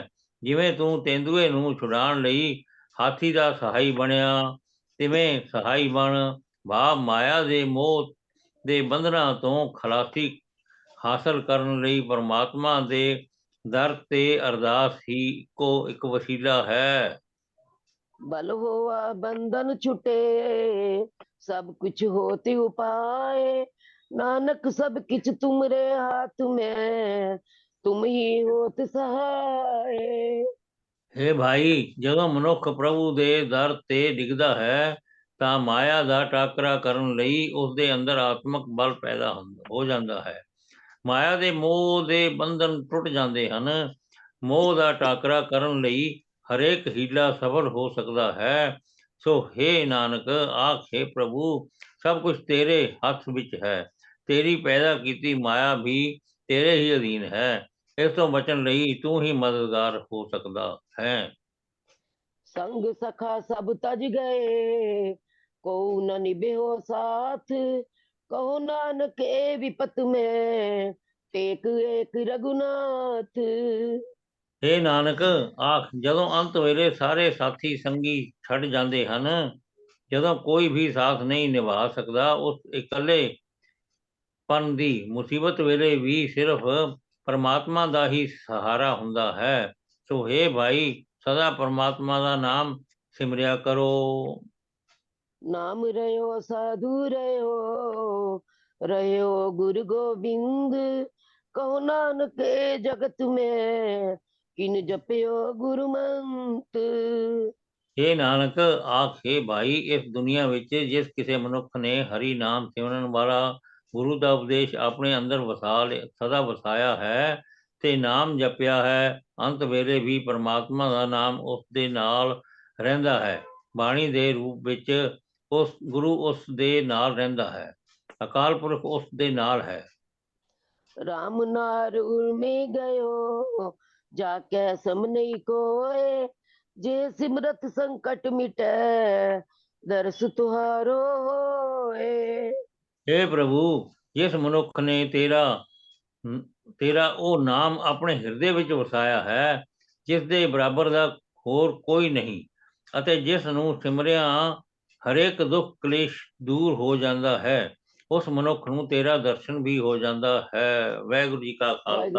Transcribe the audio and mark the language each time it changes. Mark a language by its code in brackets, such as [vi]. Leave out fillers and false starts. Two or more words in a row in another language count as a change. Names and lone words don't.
[pa] ਜਿਵੇਂ ਤੂੰ ਤੇਂਦੂਏ ਨੂੰ ਛੁਡਾਉਣ ਲਈ ਹਾਥੀ ਦਾ ਸਹਾਈ ਬਣਿਆ, ਤਿਵੇਂ ਸਹਾਈ ਬਣ। ਭਾਵ ਮਾਇਆ ਦੇ ਮੋਹ ਦੇ ਬੰਧਨਾਂ ਤੋਂ ਖਲਾਸੀ ਹਾਸਲ ਕਰਨ ਲਈ ਪਰਮਾਤਮਾ ਦੇ ਦਰ ਤੇ ਅਰਦਾਸ ਹੀ ਇੱਕੋ ਇੱਕ ਵਸੀਲਾ ਹੈ। [hi] बल होवा बंधन छुटे, सब कुछ होते उपाय, नानक सब किछ तुमरे हाथ में, तुम ही होत सहाय। [pa] ਹੇ ਭਾਈ, ਜਦੋਂ ਮਨੁੱਖ ਪ੍ਰਭੂ ਦੇ ਦਰ ਤੇ ਡਿੱਗਦਾ ਹੈ ਤਾਂ ਮਾਇਆ ਦਾ ਟਾਕਰਾ ਕਰਨ ਲਈ ਉਸ ਦੇ ਅੰਦਰ ਆਤਮਕ ਬਲ ਪੈਦਾ ਹੋ ਜਾਂਦਾ ਹੈ। ਮਾਇਆ ਦੇ ਮੋਹ ਦੇ ਬੰਧਨ ਟੁੱਟ ਜਾਂਦੇ ਹਨ। ਮੋਹ ਦਾ ਟਾਕਰਾ ਕਰਨ ਲਈ ਹਰੇਕ ਹੀਲਾ ਸਫਲ ਹੋ ਸਕਦਾ ਹੈ। ਸੋ हे ਨਾਨਕ, ਆਖੇ ਪ੍ਰਭੂ, ਸਭ ਕੁਝ ਤੇਰੇ ਹੱਥ ਵਿੱਚ ਹੈ। ਤੇਰੀ ਪੈਦਾ ਕੀਤੀ ਮਾਇਆ ਵੀ ਤੇਰੇ ਹੀ ਅਧੀਨ ਹੈ। ਇਸ ਤੋਂ ਬਚਣ ਲਈ ਤੂੰ ਹੀ ਮਦਦਗਾਰ ਹੋ ਸਕਦਾ ਹੈ। [hi] संग सखा सब तज गए, को न निभेहो साथ, कहो नानक ए विपत में, टेक एक रघुनाथ। [pa] हे ਨਾਨਕ, ਆਖ, ਜਦੋਂ ਅੰਤ ਵੇਲੇ ਸਾਰੇ ਸਾਥੀ ਸੰਗੀ ਛੱਡ ਜਾਂਦੇ ਹਨ, ਜਦੋਂ ਕੋਈ ਵੀ ਸਾਥ ਨਹੀਂ ਨਿਭਾ ਸਕਦਾ, ਉਸ ਇਕੱਲੇ ਪਨ ਦੀ ਮੁਸੀਬਤ ਵੇਲੇ ਵੀ ਸਿਰਫ ਪਰਮਾਤਮਾ ਦਾ ਹੀ ਸਹਾਰਾ ਹੁੰਦਾ ਹੈ। ਸੋ हे ਭਾਈ, ਸਦਾ ਪਰਮਾਤਮਾ ਦਾ ਨਾਮ ਸਿਮਰਿਆ ਕਰੋ। [hi] नाम रहो साधु रहो, रहो गुरु गोबिंद, कहो नानक ए जगत में, किन जपयो गुरु मंत। [pa] हे ਨਾਨਕ, ਆਖੇ ਭਾਈ, ਇਸ ਦੁਨੀਆ ਵਿੱਚ ਜਿਸ ਕਿਸੇ ਮਨੁੱਖ ਨੇ ਹਰੀ ਨਾਮ ਸਿਮਰਨ ਵਾਲਾ ਗੁਰੂ ਦਾ ਉਪਦੇਸ਼ ਆਪਣੇ ਅੰਦਰ ਸਦਾ ਵਸਾਇਆ ਹੈ ਤੇ ਨਾਮ ਜਪਿਆ ਹੈ, ਅੰਤ ਵੇਲੇ ਵੀ ਪਰਮਾਤਮਾ ਦਾ ਨਾਮ ਉਸ ਦੇ ਨਾਲ ਰਹਿੰਦਾ ਹੈ। ਬਾਣੀ ਦੇ ਰੂਪ ਵਿੱਚ ਉਸ ਗੁਰੂ ਉਸ ਦੇ ਨਾਲ ਰਹਿੰਦਾ ਹੈ। ਅਕਾਲ ਪੁਰਖ ਉਸ ਦੇ ਨਾਲ ਹੈ। [hi] राम नार में गयो, जाके सम नहीं कोय, जे सिमरत संकट मिटै दरस तुहारो होए। [pa] ਹੇ ਪ੍ਰਭੂ, ਜਿਸ ਮਨੁੱਖ ਨੇ ਤੇਰਾ ਉਹ ਨਾਮ ਆਪਣੇ ਹਿਰਦੇ ਵਿੱਚ ਵਸਾਇਆ ਹੈ, ਜਿਸ ਦੇ ਬਰਾਬਰ ਦਾ ਹੋਰ ਕੋਈ ਨਹੀਂ, ਅਤੇ ਜਿਸ ਨੂੰ ਸਿਮਰਿਆ ਹਰੇਕ ਦੁੱਖ ਕਲੇਸ਼ ਦੂਰ ਹੋ ਜਾਂਦਾ ਹੈ, ਉਸ ਮਨੁੱਖ ਨੂੰ ਤੇਰਾ ਦਰਸ਼ਨ ਵੀ ਹੋ ਜਾਂਦਾ ਹੈ। ਵਾਹਿਗੁਰੂ ਜੀ ਕਾ ਖਾਲਸਾ,